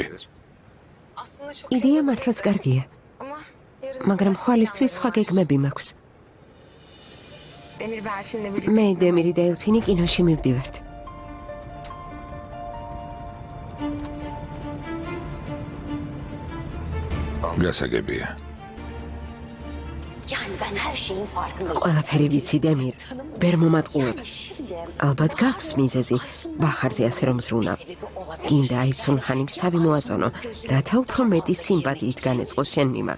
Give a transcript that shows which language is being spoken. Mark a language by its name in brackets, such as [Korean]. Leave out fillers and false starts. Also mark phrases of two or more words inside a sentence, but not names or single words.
[Georgian] იდეა მართლაც კარგია, მაგრამ ხვალისთვის სხვა გეგმები მაქვს. მე დემირი და ელფინი კინოში მივდივართ. გასაგებია. [Turkish] Yani ben her şeyin farkındayım. [Georgian] ყველაფერი ვიცი დემირ, ვერ მომატყუებ. ალბათ გაქვს მიზეზი, ბახარზე ასე რომ ზრუნავ. გინდა აი სუნჰანიმს თავი მოაწონო, რათა უფრო მეტი სიმპათიით განეწყოს შენ მიმართ.